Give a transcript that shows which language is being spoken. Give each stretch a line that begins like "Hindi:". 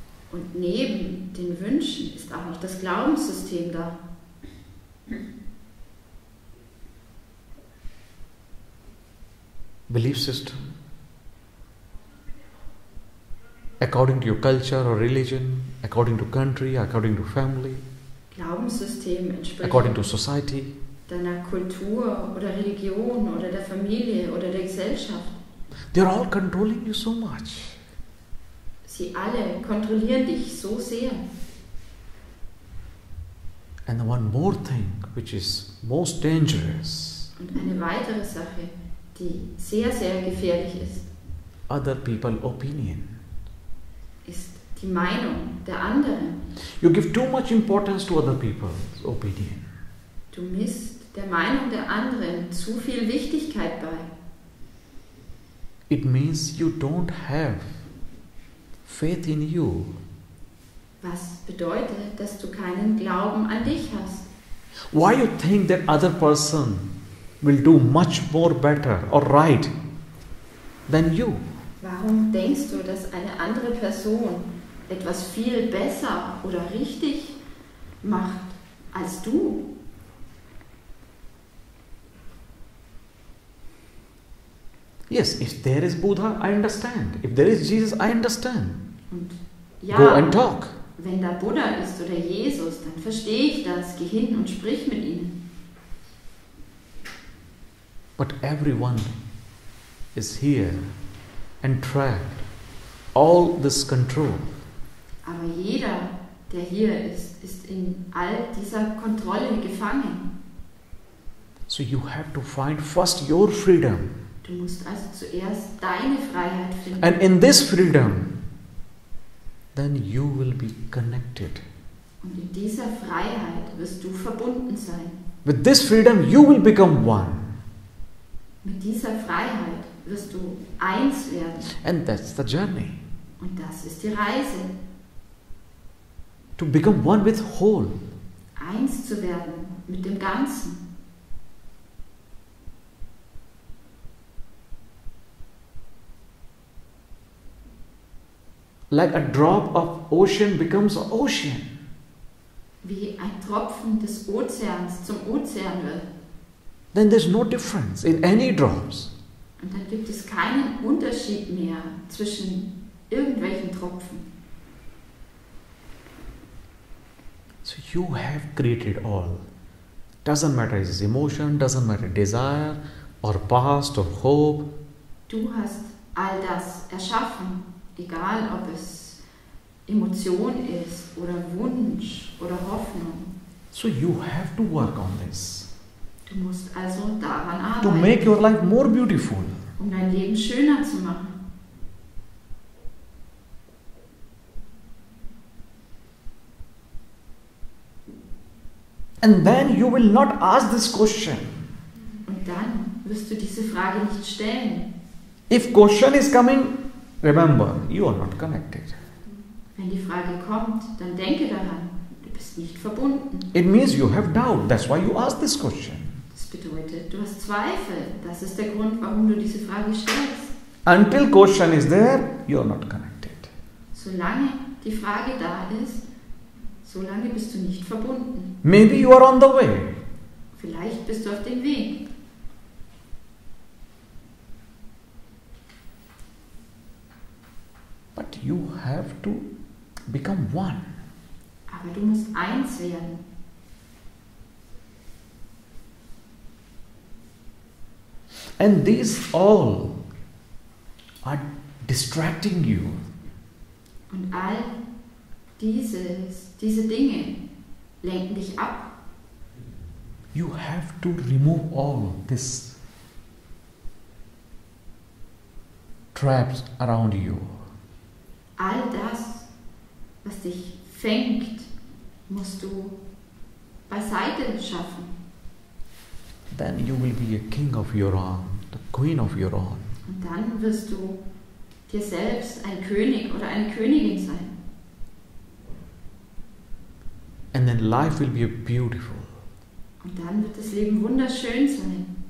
German: Und neben den Wünschen ist auch noch das Glaubenssystem da.
English: Belief system, according to your culture or religion, according to country, according to family,
German: Glaubenssystem entspricht
English: according to society.
German: deiner Kultur oder Religion oder der Familie oder der Gesellschaft.
English: They're all controlling you so much.
German: Sie alle kontrollieren dich so sehr.
English: And the one more thing which is most dangerous,
German: Und eine weitere Sache, die sehr, sehr gefährlich ist,
English: other people's opinion.
German: ist die Meinung der anderen.
English: You give too much importance to other people's opinion.
German: Du misst der Meinung der anderen zu viel Wichtigkeit bei.
English: It means you don't have faith in you.
German: Was bedeutet, dass du keinen Glauben an dich hast.
English: Why you think that other person will do much more better or right than you?
German: Warum denkst du, dass eine andere Person etwas viel besser oder richtig macht als du?
English: Yes, if there is Buddha, I understand. If there is Jesus, I understand.
German: Und
English: Go and
German: ja,
English: talk.
German: wenn da Buddha ist oder Jesus, dann verstehe ich das. Geh hin und sprich mit ihnen.
English: But everyone is here and trapped. All this control.
German: Aber jeder, der hier ist in all dieser Kontrolle gefangen.
English: So you have to find first your freedom.
German: Du musst also zuerst deine Freiheit finden.
English: And in this freedom, then you will be connected.
German: Und in dieser Freiheit wirst du verbunden sein.
English: With this freedom, you will become one.
German: Mit dieser Freiheit wirst du eins werden.
English: And that's the journey.
German: Und das ist die Reise.
English: To become one with whole.
German: Eins zu werden mit dem Ganzen.
English: like a drop of ocean becomes an ocean.
German: Wie ein Tropfen des Ozeans zum Ozean wird.
English: Then there's no difference in any drops.
German: Und dann gibt es keinen Unterschied mehr zwischen irgendwelchen Tropfen.
English: So you have created all. Doesn't matter it's emotion, doesn't matter desire or past or hope.
German: Du hast all das erschaffen, egal ob es Emotion ist oder Wunsch oder Hoffnung.
English: So you have to work on this
German: Du musst also daran
English: to
German: arbeiten,
English: make your life more beautiful.
German: um dein Leben schöner zu machen.
English: And then you will not ask this question.
German: Und dann wirst du diese Frage nicht stellen.
English: If question is coming, remember, you are not connected.
German: Wenn die Frage kommt, dann denke daran, du bist nicht verbunden.
English: It means you have doubt. That's why you ask this question.
German: Das bedeutet, du hast Zweifel. Das ist der Grund, warum du diese Frage stellst.
English: Until question is there, you are not connected.
German: Solange die Frage da ist, solange bist du nicht verbunden.
English: Maybe you are on the way.
German: Vielleicht bist du auf dem Weg.
English: But you have to become one.
German: Aber du musst eins werden.
English: And these all are distracting you.
German: Und all diese Dinge lenken dich ab.
English: You have to remove all these traps around you.
German: All das, was dich fängt, musst du beiseite schaffen.
English: Then you will be a king of your own, the queen of your own.
German: Und dann wirst du dir selbst ein König oder eine Königin sein.
English: And then life will be beautiful.
German: Und dann wird das Leben wunderschön sein.